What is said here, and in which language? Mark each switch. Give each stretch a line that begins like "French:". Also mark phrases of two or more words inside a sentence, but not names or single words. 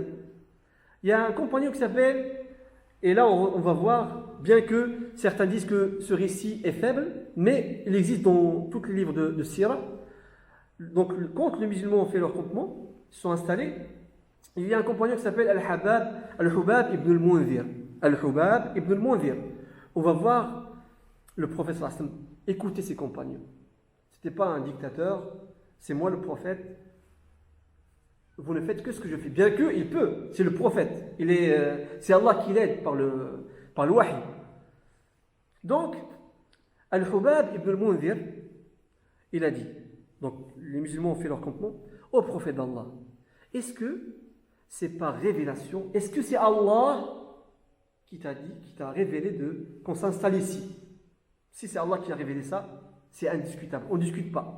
French: Il y a un compagnon qui s'appelle, et là on va voir, bien que certains disent que ce récit est faible, mais il existe dans tous les livres de Sira. Donc quand les musulmans ont fait leur campement, ils se sont installés, il y a un compagnon qui s'appelle Al-Hubab ibn al-Munzir. Al-Hubab ibn al-Munzir. On va voir le prophète
Arabic: صلى الله عليه وسلم
French: écouter ses compagnons. Ce n'était pas un dictateur, c'est moi le prophète. Vous ne faites que ce que je fais, bien qu'il peut, c'est le prophète. C'est Allah qui l'aide par le wahi. Donc, Al-Hubab ibn al-Munzir, il a dit, donc les musulmans ont fait leur campement, au prophète d'Allah, est-ce que c'est par révélation, est-ce que c'est Allah qui t'a révélé qu'on s'installe ici? Si c'est Allah qui a révélé ça, c'est indiscutable, on ne discute pas.